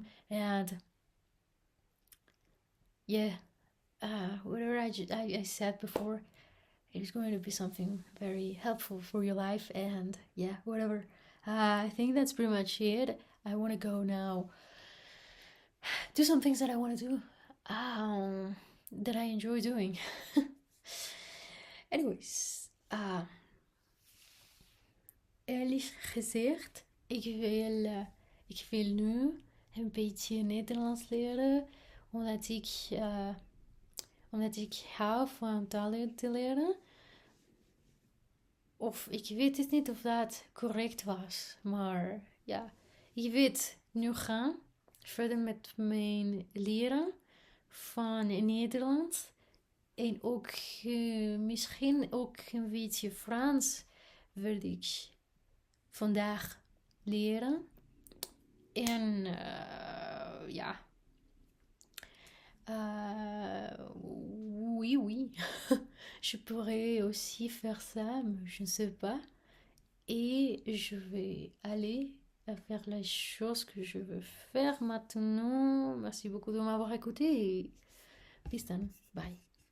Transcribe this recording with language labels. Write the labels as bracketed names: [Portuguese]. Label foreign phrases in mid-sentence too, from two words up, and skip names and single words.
[English] And yeah, whatever I said before, it is going to be something very helpful for your life. And yeah, whatever. I think that's pretty much it. I want to go now, do some things that I want to do, that I enjoy doing. Anyways, [Dutch] eerlijk gezegd, ik wil nu een beetje Nederlands leren, omdat omdat ik hou van talen te leren. Of ik weet het niet of dat correct was, maar ja, ik weet nu gaan verder met mijn leren van Nederlands. En ook misschien ook een beetje Frans wil ik vandaag leren. En ja, [French] oui, oui. Je pourrais aussi faire ça, mais je ne sais pas. Et je vais aller à faire la chose que je veux faire maintenant. Merci beaucoup de m'avoir écouté et [English] peace then. Bye.